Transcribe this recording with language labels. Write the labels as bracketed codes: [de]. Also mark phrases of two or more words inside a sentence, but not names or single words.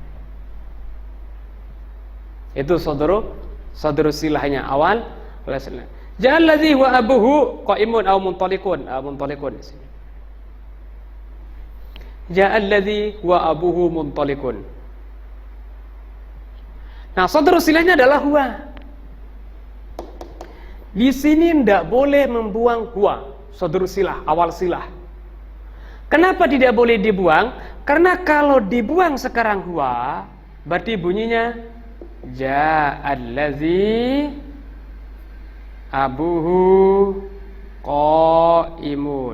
[id] Itu [ar] sadru silahnya [id] awal. [ar] Ja'allazi huwa abuhu qaimun aw muntalikun, [id] di sini. [ar] Ja'allazi huwa abuhu muntalikun. [id] Nah, [ar] sadru silahnya [id] adalah huwa. Di sini tidak boleh membuang huwa, [ar] sadru silah, [id] awal silah. Kenapa tidak boleh dibuang? Karena kalau dibuang sekarang huwa, berarti bunyinya [ar] ja'allazi abuhu qaimun.